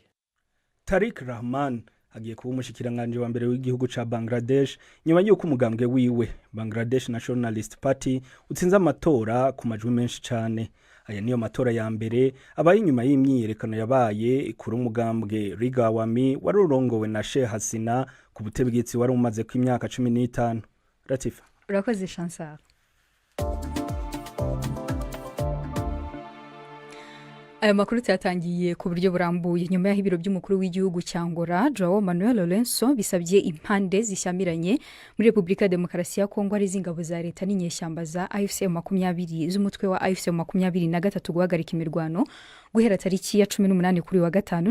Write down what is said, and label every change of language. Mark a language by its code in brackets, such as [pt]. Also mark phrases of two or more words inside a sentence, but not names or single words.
[rn] Tariq Rahman agiye kuba umushikiranganje wa mbere w'igihugu ca Bangladesh nyuma y'uko umugambwe wiwe Bangladesh Nationalist Party utsinze amatora ku majwi menshi cyane. Aya niyo matora ya mbere abaye inyuma y'imyiyerekano yabaye kuri umugambwe Riga Awami wari urongowe na Sheikh Hasina ku butegetsi wari umaze ku imyaka 15. Latifa. Urakoze Chancellor. [rw] Aya makuru yatangiye ku buryo burambuye nyuma y'ibiro by'umukuru w'igihugu cya Angola Joao Manuel Lourenço bisabye impande zishyamiranye muri Repubulika ya Demokarasi ya Kongo ari zingabo za leta n'inyeshyamba za AFC 20 z'umutwe wa AFC 23 guhagarika imirwano guhera tariki ya 18 kuri wa gatanu.